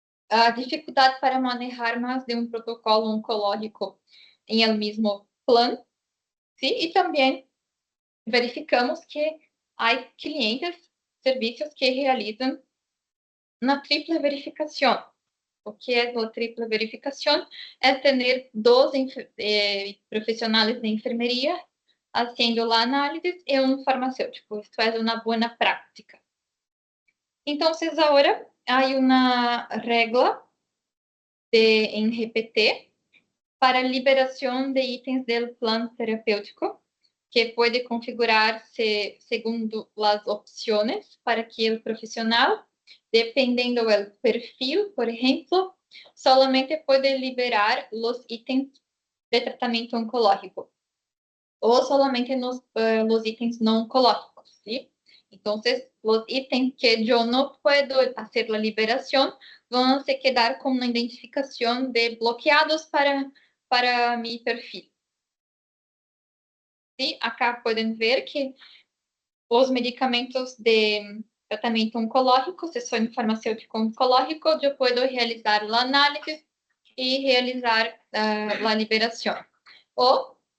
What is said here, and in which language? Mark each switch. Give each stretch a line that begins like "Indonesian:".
Portuguese: A dificuldade para manejar mais de um protocolo oncológico em
Spanish: el mesmo plan,
Portuguese: sim? E também verificamos que há clientes, serviços que realizam
Spanish: una triple verificación. O que es la triple verificación? Es tener dos profesionales de enfermería haciendo la análisis y un farmacéutico. Esto es una buena práctica. Entonces, ahora hay una regla en GPT para liberación de ítems del plan terapéutico, que puede configurarse segundo las opciones para que el profesional, dependiendo del perfil, por ejemplo, solamente puede liberar los ítems de tratamiento oncológico o solamente los ítems no oncológicos, ¿sí? Entonces, los ítems que yo no puedo hacer la liberación van a quedar con una identificación de bloqueados para mi perfil. ¿Sí? Acá pueden ver que
Portuguese: os medicamentos de tratamento oncológico, se sou farmacêutico oncológico, eu posso realizar a análise e realizar a liberação. Ou